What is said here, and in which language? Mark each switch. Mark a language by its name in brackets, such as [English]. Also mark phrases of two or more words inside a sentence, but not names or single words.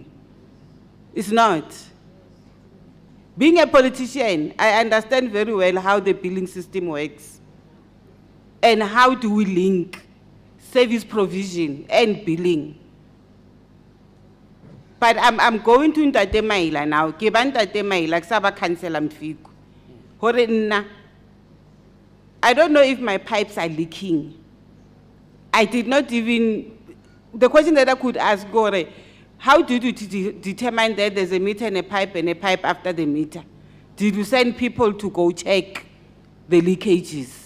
[English] It's not. Being a politician, I understand very well how the billing system works and how do we link service provision and billing. But I'm going to Ndate Maila now. [Southern Sotho] Ke ba Ndate Maila, ke sa ba councillor Mfiku. Hore nna, [English] I don't know if my pipes are leaking. I did not even, the question that I could ask Gore, how did you determine that there's a meter and a pipe after the meter? Did you send people to go check the leakages?